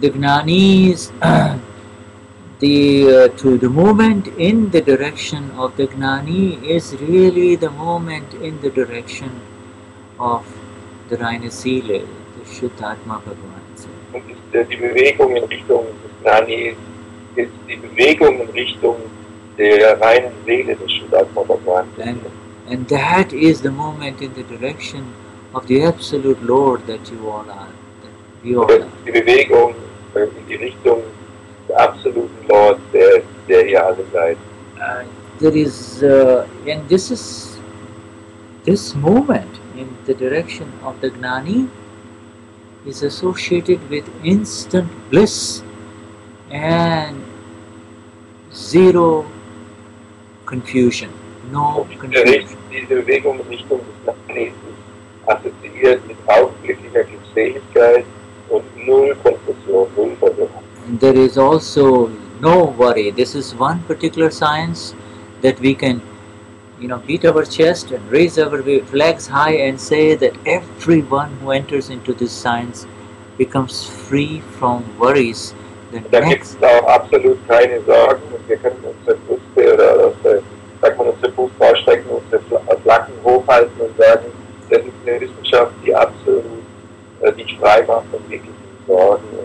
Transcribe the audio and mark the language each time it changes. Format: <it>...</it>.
<en>The Gnanis, the movement in the direction of the Gnani is really the movement in the direction of the</en> <de>reine Seele,</de> <en>the Shuddhatma Bhagavan.</en> <de>Und die Bewegung in Richtung des Gnani ist die Bewegung in Richtung der reinen Seele des Shuddhatma Bhagavan.</de> <en>And that is the movement in the direction of the absolute Lord that you all are. That we all are.</en> <de>Die Bewegung in die Richtung des absoluten Lord, der ihr alle seid.</de> <en>There is, and this movement in the direction of the Gnani is associated with instant bliss and zero confusion, no confusion.</en> <de>Diese Bewegung in Richtung des Gnani ist assoziiert mit augenblicklicher Glückseligkeit und null Konfusion, null Verwirrung.</de> <en>And there is also no worry. This is one particular science that we can, beat our chest and raise our flags high and say that everyone who enters into this science becomes free from worries.</en> <de>Da gibt es auch absolut keine Sorgen und wir können unsere Brüste oder unsere Brust ausstrecken, unsere Flaggen hochhalten und sagen, das ist eine Wissenschaft, die absolut dich frei macht von jeglichen Sorgen</de>